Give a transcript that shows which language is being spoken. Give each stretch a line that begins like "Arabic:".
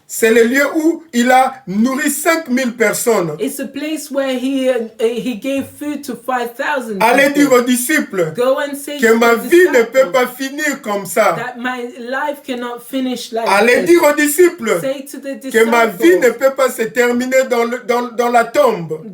French: C'est le lieu où il a nourri 5000 personnes.
English: It's a place where he gave food to 5,000
French: Allez dire aux disciples
English: Go and say
French: que ma vie ne peut pas finir comme ça.
English: That my life cannot finish like
French: Allez
English: this.
French: dire aux disciples
English: Say to the disciples
French: que ma vie ne peut pas se terminer dans la tombe.